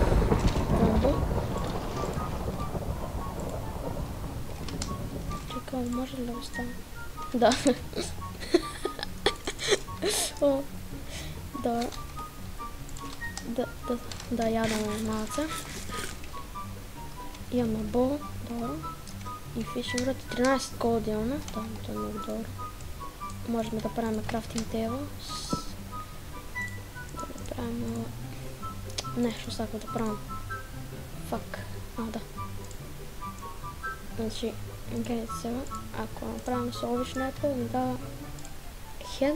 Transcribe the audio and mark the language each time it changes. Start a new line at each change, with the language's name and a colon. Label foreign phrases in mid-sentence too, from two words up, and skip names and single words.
Bulgarian: Чекай, може ли да го стане? Да. Да ядаме малце. Имаме бол, добро. И
English: fishing rod
Bulgarian: 13 голд имаме. Да, това е много добро. Можем да правим
English: crafting table.
Bulgarian: Да правим нещо всяко да правим. Фак. Да. Значи, гледайте сега, ако направим с обична Apple, ни дава хед.